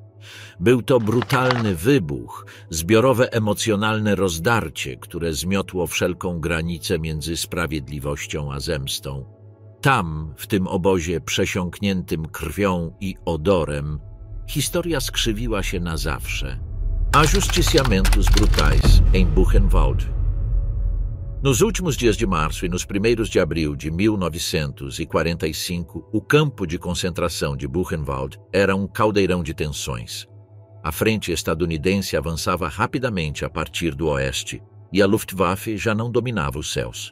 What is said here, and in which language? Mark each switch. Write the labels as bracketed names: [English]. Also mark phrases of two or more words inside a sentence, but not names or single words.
[Polish] Był to brutalny wybuch, zbiorowe emocjonalne rozdarcie, które zmiotło wszelką granicę między sprawiedliwością a zemstą. Tam, w tym obozie przesiąkniętym krwią i odorem, historia skrzywiła się na zawsze. [Portuguese] Ajusticiamentos brutais em Buchenwald. Nos últimos dias de março e nos primeiros de abril de 1945, o campo de concentração de Buchenwald era um caldeirão de tensões. A frente estadunidense avançava rapidamente a partir do oeste e a Luftwaffe já não dominava os céus.